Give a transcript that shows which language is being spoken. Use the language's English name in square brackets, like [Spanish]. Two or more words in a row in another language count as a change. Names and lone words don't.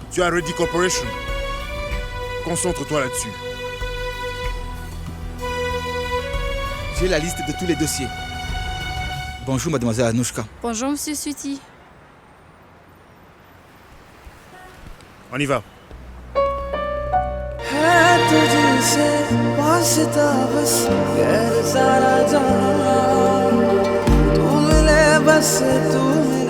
[French] Tu as Ready Corporation. Concentre-toi là-dessus. J'ai la liste de tous les dossiers. Bonjour, mademoiselle Anouchka. Bonjour, Monsieur Suti. On y va. [Hindi] है तुझसे वास्ता बस गैर सारा जहां तू मिले बस तू